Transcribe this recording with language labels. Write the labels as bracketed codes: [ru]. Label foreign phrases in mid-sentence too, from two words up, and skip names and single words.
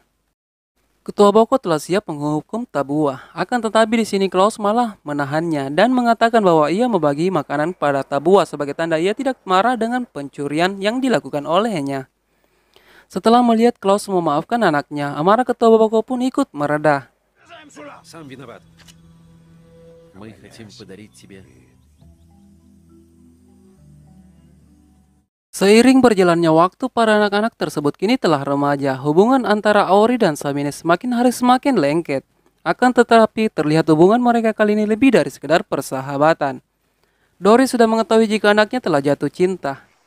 [id] Ketua Boko telah siap menghukum Tabua. Akan tetapi di sini Klaus malah menahannya dan mengatakan bahwa ia membagi makanan pada Tabua sebagai tanda ia tidak marah dengan pencurian yang dilakukan olehnya. Setelah melihat Klaus memaafkan anaknya, amarah Ketua Boko pun ikut mereda. [ru] Сам виноват. Мы хотим подарить тебе... [id] Seiring berjalannya waktu, para anak-anak tersebut kini telah remaja. Hubungan antara Auri dan Sabine semakin hari semakin lengket. Akan tetapi terlihat hubungan mereka kali ini lebih dari sekedar persahabatan. Doris sudah mengetahui jika anaknya telah jatuh cinta.